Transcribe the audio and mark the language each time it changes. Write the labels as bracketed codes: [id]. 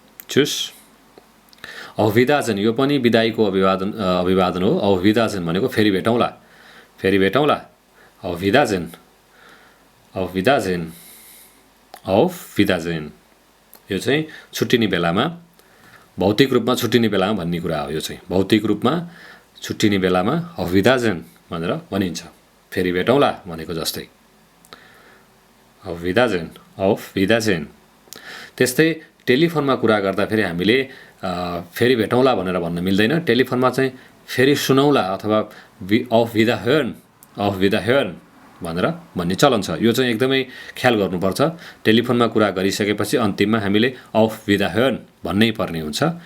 [ne] चुस। [de] auf Wiedersehen, [ne] यो पनि बिदाईको अभिवादन हो। [de] auf Wiedersehen [ne] भनेको फेरि भेटौँला, फेरि भेटौँला। [de] auf Wiedersehen, auf Wiedersehen, auf Wiedersehen। [ne] यो चाहिँ छुट्टिने बेलामा, भौतिक रूपमा छुट्टिने बेलामा भन्ने कुरा हो। यो चाहिँ भौतिक रूपमा छुट्टिने बेलामा [de] auf Wiedersehen [ne] भनेर भनिन्छ, फेरि भेटौँला भनेको जस्तै। [de] auf Wiedersehen, auf Wiedersehen। [ne] त्यस्तै टेलिफोनमा कुरा गर्दा फेरि हामीले फेरि भेटौँला भनेर भन्न मिल्दैन। टेलिफोनमा चाहिँ फेरि सुनौला अथवा [de] auf Wiederhören, auf Wiederhören [ne] भनेर भन्ने चलन छ। यो चाहिँ एकदमै ख्याल गर्नुपर्छ। टेलिफोनमा कुरा गरिसकेपछि अन्तिममा हामीले [de] auf Wiederhören [ne] भन्नै पर्ने हुन्छ।